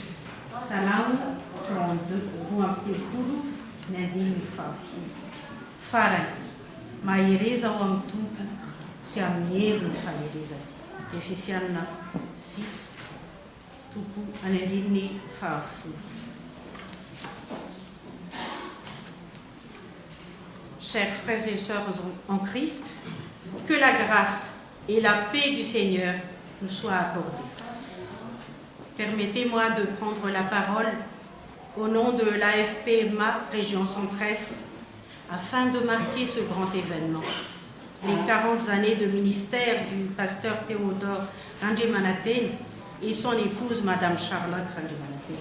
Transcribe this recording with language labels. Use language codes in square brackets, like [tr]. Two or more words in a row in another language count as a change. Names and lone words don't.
[mg] Salamo 32 ny 150. Farany mahereza ao amin'ny tompo sy amin'ny hery ny faherezana. Efesiana 6 toko any 150. [fr] Chers frères et sœurs en Christ, que la grâce et la paix du Seigneur nous soient accordées. Permettez-moi de prendre la parole au nom de l'AFP MAP Région Centre-Est afin de marquer ce grand événement, les 40 années de ministère du pasteur Théodore Randriamanantena et son épouse Madame Charlotte Randriamanantena.